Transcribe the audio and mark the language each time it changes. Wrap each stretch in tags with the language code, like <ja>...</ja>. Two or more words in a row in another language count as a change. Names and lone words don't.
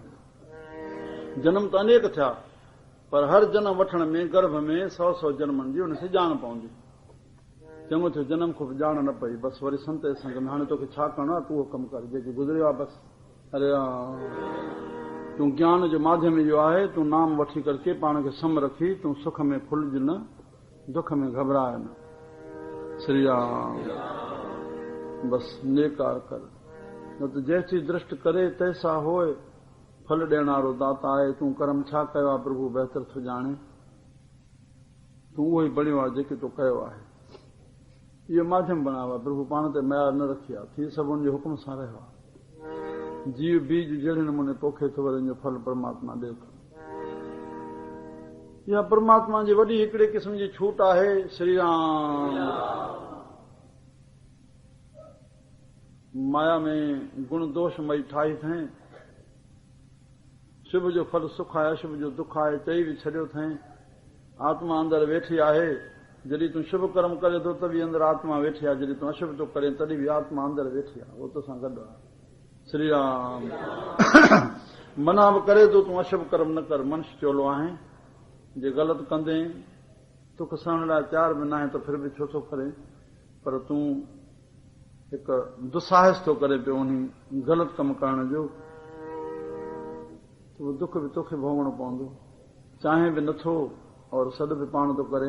<sd>जनम त अनेक थिया, पर हर जनम वठण में गर्भ में 100 जन्मनि जी हुनखे ॼाण पवंदी। चङो थियो जनम ख़ूब ॼाण न पई, बसि वरी संत संग में हाणे तोखे छा करणो आहे, तूं उहो कमु कर जेकी गुज़रियो आहे बसि। अरे तूं ज्ञान जो माध्यम इहो आहे, तूं नाम वठी करके पाण खे सम रखी, तूं सुख में फुलज न, दुख में घबराए न। श्री राम। बसि नेकार कर, न त</sd> <pa>जैसी दृष्ट करे तैसा होए,</pa> <sd>फल ॾियण वारो दाता आहे। तूं कर्म छा कयो आहे प्रभु बहितर थो ॼाणे, तूं उहो ई बणियो आहे जेके तूं कयो आहे। इहो माध्यम बनायो आहे प्रभु, पाण ते मयार न रखी आहे, थी सभुनि जे हुकुम सां रहियो आहे। जीव बीज जहिड़े नमूने पोखे थो वरे जो फल परमात्मा ॾे थो। इहा परमात्मा जी वॾी हिकिड़े क़िस्म जी छूट आहे। श्री राम। माया में गुण दोषमयी ठाही अथई, शुभ जो फल सुख आहे, अशुभ जो दुख आहे, चई बि छॾियो अथई। आत्मा अंदरि वेठी आहे, जॾहिं तूं शुभ कर्म करे थो त बि अंदरि आत्मा वेठी आहे, जॾहिं तूं अशुभ थो करे तॾहिं बि आत्मा अंदरि वेठी आहे, उहो तोसां गॾु आहे। श्री राम। मना बि करे थो तूं अशुभ कर्म न कर, मनुष्य चोलो आहे, जे ग़लति कंदे तोखे सहण लाइ तयार बि न आहे त फिर बि छो थो करे, पर तूं हिकु दुस्साहस थो करे पियो उन ग़लति कमु करण जो, त उहो दुख बि तोखे भोगणो पवंदो, चाहे बि नथो और सॾ बि पाण थो करे।</sd>